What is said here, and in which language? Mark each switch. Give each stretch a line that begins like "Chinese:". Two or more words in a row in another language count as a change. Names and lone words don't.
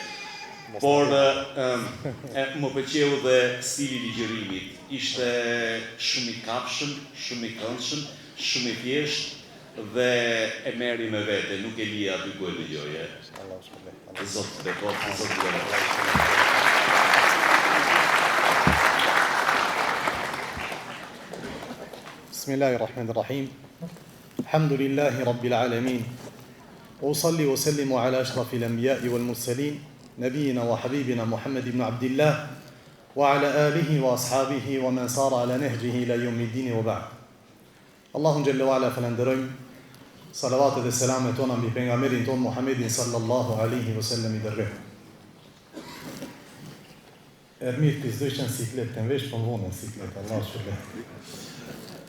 Albanian: Por më pëlqeu dhe stili ligjërimit. Ishte shumë i kapshëm, shumë i këndshëm, shumë i thjeshtë dhe e merri me vete, nuk e lija aty ku e dëgjoje. Zot bekot, Zot bekot.
Arabic: بسم الله الرحمن الرحيم. الحمد لله رب العالمين. أصلي وأسلم على أشرف الأنبياء والمرسلين نبينا وحبيبنا محمد بن عبد الله وعلى آله وأصحابه ومن سار على نهجه إلى يوم الدين وبعد. الله جل وعلا
Albanian: falenderojmë. Salavatet dhe selamet tona mbi pejgamberin ton Muhammedin
Arabic: صلى الله عليه وسلم
Albanian: i dërguar. Ermit pizdoj që në siklet të nvesh, po më vonë në siklet, Allah shpërblet.